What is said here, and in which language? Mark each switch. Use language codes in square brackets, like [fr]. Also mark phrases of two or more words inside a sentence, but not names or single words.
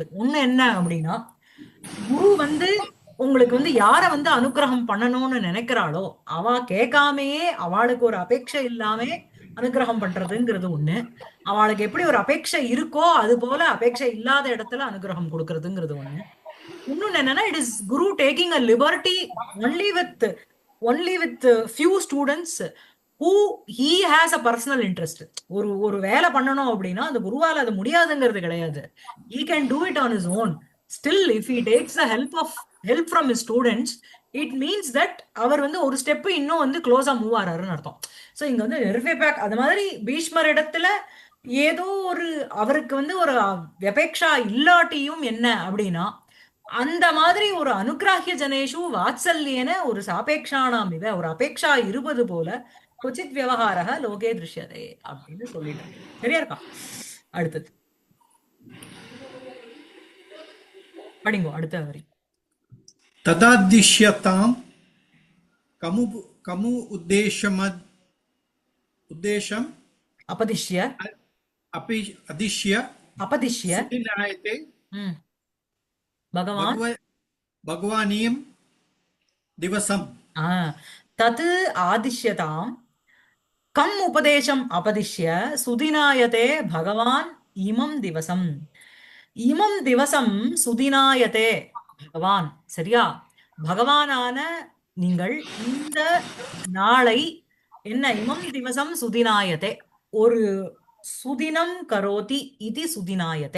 [ta] ஒண்ணு என்ன அப்படின்னா, குரு வந்து உங்களுக்கு வந்து யார வந்து அனுகிரகம் பண்ணணும்னு நினைக்கிறாளோ அவ கேட்காமையே அவளுக்கு ஒரு அபேட்சை இல்லாம அனுகிரகம் பண்றதுங்கிறது ஒண்ணு. அவளுக்கு எப்படி ஒரு அபேட்சை இருக்கோ அது போல அபேட்சை இல்லாத இடத்துல அனுகிரகம் கொடுக்கறதுங்கிறது ஒண்ணு. இன்னொன்னு என்னன்னா, [en] It is guru taking a liberty only with few students who he has a personal interest. [ta] ஒரு ஒரு வேலை பண்ணணும் அப்படின்னா அந்த குருவால அது முடியாதுங்கிறது கிடையாது. [en] He can do it on his own. Still if he takes the help from his students, it means that [ta] அவர் வந்து ஒரு ஸ்டெப் இன்னும் வந்து க்ளோஸா மூவ் ஆறாருன்னு அர்த்தம். ஸோ இங்க வந்து நிர்விபேக் அது மாதிரி பீஷ்மர் இடத்துல ஏதோ ஒரு அவருக்கு வந்து ஒரு அபேக்ஷா இல்லாட்டியும் என்ன அப்படின்னா, அந்த மாதிரி ஒரு [sa] अनुग्राह्य जनेषु वात्सल्येन [ta] ஒரு [sa] सापेक्षाणाम् इव [ta] ஒரு அபேக்ஷா இருப்பது போல [sa] क्वचित् व्यवहारक लोके दृश्यते [ta] அப்படின்னு சொல்லிட்டேன். சரியா இருக்கா? அடுத்தது படிங்கோ, அடுத்த வரி. [sa] तदादिश्यतां कमु कमु उद्देशम् அபதிஷ்ய अपि अदिश्य அபதிஷ்ய सुनिनायते பகவான் भगवानीयं दिवसम् तत् आदिश्यताम् कम् उपदेशम् अपदिश्य सुदिनायते भगवान् इमम् दिवसम्. इमम् दिवसम् सुदिनायते भगवान्. சரியா? [ta] பகவானான நீங்கள் இந்த நாளை என்ன [sa] इमम् दिवसम् सुदिनायते, [ta] ஒரு [sa] सुदिनम् करोति [ta] இது சுதினாயதே.